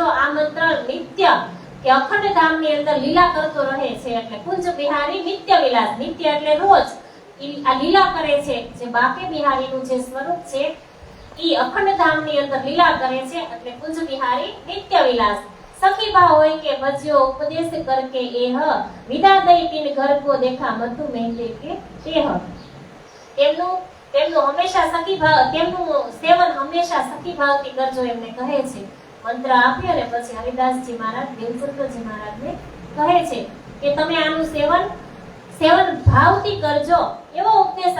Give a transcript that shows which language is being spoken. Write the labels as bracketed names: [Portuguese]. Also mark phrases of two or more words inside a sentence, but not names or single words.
[Gujarati] આ મંત્ર નિત્ય કે અખંડ ધામની અંદર લીલા કરતો રહે છે. એટલે કુંજ બિહારી નિત્ય વિલાસ, નિત્ય એટલે રોજ આ લીલા કરે છે. જે બાકે બિહારીનું જે સ્વરૂપ છે ઈ અખંડ ધામની અંદર લીલા કરે છે. એટલે કુંજ બિહારી નિત્ય વિલાસ [Braj] सखी भाव होय के भज्यो उपदेश करके एह विदा दई तीन घर को देखा मधु मेहते के तेह [Gujarati] તેમનું તેમનું હંમેશા સખી ભાવ તેમનું સેવન હંમેશા સખી ભાવથી કરજો એમને કહે છે મંત્ર આપ્યો અને પછી હરિદાસજી મહારાજ દેવચંદ્રજી મહારાજને કહે છે કે તમે આનું સેવન ભાવથી કરજો એવો ઉપદેશ